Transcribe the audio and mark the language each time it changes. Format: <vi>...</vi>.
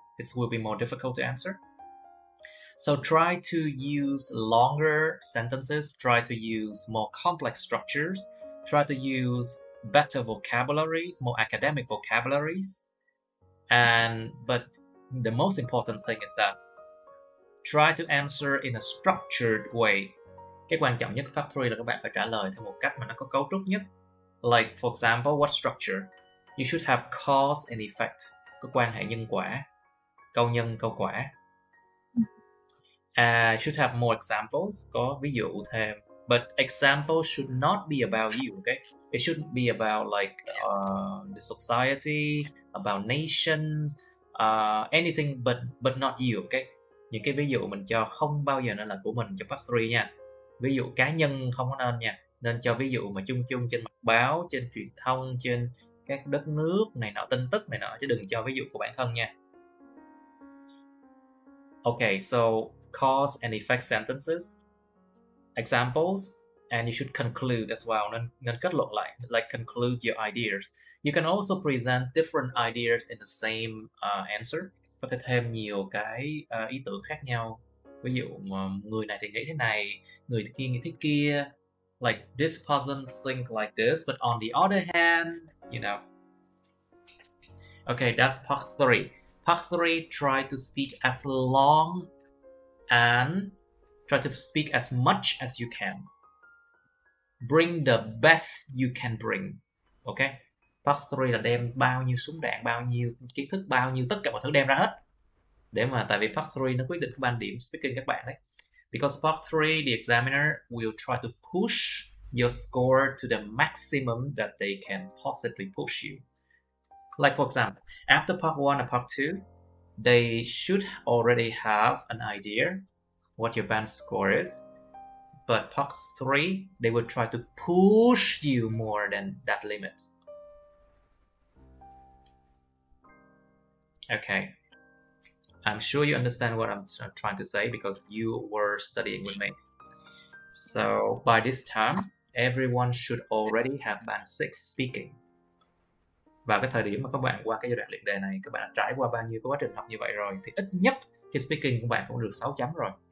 <en>This will be more difficult to answer. So try to use longer sentences, try to use more complex structures, try to use better vocabularies, more academic vocabularies. But the most important thing is that try to answer in a structured way.</en> <vi>Cái quan trọng nhất của part 3 là các bạn phải trả lời theo một cách mà nó có cấu trúc nhất.</vi> <en>Like, for example, what structure? You should have cause and effect.</en> <vi>Có quan hệ nhân quả. Câu nhân, câu quả.</vi> <en>Should have more examples.</en> <vi>Có ví dụ thêm.</vi> <en>But examples should not be about you, okay? It shouldn't be about like the society, about nations, anything but not you, okay?</en> <vi>Những cái ví dụ mình cho không bao giờ nên là của mình cho part 3 nha. Ví dụ cá nhân không có nên nha. Nên cho ví dụ mà chung chung trên mặt báo, trên truyền thông, trên các đất nước này nọ, tin tức này nọ, chứ đừng cho ví dụ của bản thân nha.</vi> <en>Okay, so cause and effect sentences, examples, and you should conclude as well.</en> <vi>Nên kết luận lại,</vi> <en>like conclude your ideas. You can also present different ideas in the same answer.</en> <vi>Có thể thêm nhiều cái ý tưởng khác nhau. Ví dụ mà người này thì nghĩ thế này, người kia nghĩ thế kia.</vi> <en>Like this person think like this, but on the other hand, you know. Okay, that's part 3. Part 3, try to speak as long and try to speak as much as you can. Bring the best you can bring. Okay?</en> <vi>Part 3 là đem bao nhiêu súng đạn, bao nhiêu kiến thức, bao nhiêu tất cả mọi thứ đem ra hết. Để mà tại vì part 3 nó quyết định cái ban điểm speaking các bạn đấy.</vi> <en>Because part 3, the examiner will try to push your score to the maximum that they can possibly push you. Like for example, after part 1 and part 2, they should already have an idea what your band score is. But part 3, they will try to push you more than that limit. Okay. I'm sure you understand what I'm trying to say because you were studying with me. So by this time, everyone should already have band 6 speaking.</en> <vi>Và cái thời điểm mà các bạn qua cái giai đoạn luyện đề này, các bạn đã trải qua bao nhiêu cái quá trình học như vậy rồi thì ít nhất cái speaking của bạn cũng được 6 chấm rồi.</vi>